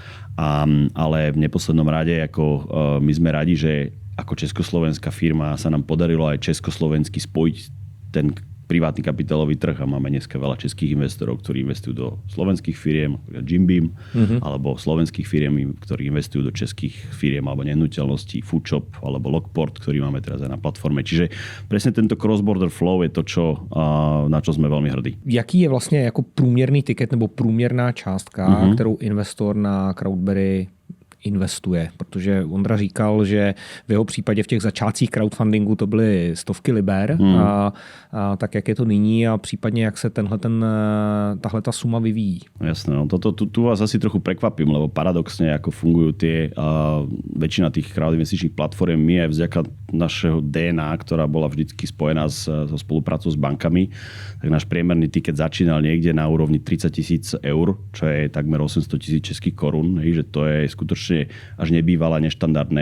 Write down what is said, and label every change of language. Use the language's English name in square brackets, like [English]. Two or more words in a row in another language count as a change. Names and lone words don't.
[Slovak] Ale v neposlednom rade, ako my sme radi, že ako československá firma sa nám podarilo aj československy spojiť ten privátny kapitálový trh a máme dneska veľa českých investorov, ktorí investujú do slovenských firiem, Jim Beam, alebo slovenských firiem, ktorí investujú do českých firiem alebo nehnuteľností, Foodshop alebo Lockport, ktorý máme teraz aj na platforme. Čiže presne tento [English] cross-border flow [Slovak] je to, na čo sme veľmi hrdí. [Czech] Jaký je vlastně jako průměrný tiket nebo průměrná částka, kterou investor na Crowdberry investuje, protože Ondra říkal, že v jeho případě v těch začátcích crowdfundingu to byly stovky liber, a tak jak je to nyní a případně jak se tahle ta suma vyvíjí. [Slovak] Jasné, no tu vás asi trochu prekvapím, lebo paradoxne ako fungujú väčšina tých crowdinvestičných platform, my aj vďaka našeho DNA, ktorá bola vždycky spojená so spoluprácou s bankami, tak náš priemerný tiket začínal niekde na úrovni 30 000 eur, čo je takmer 800 000 českých korún, že to je skutočne až nebývala neštandardné.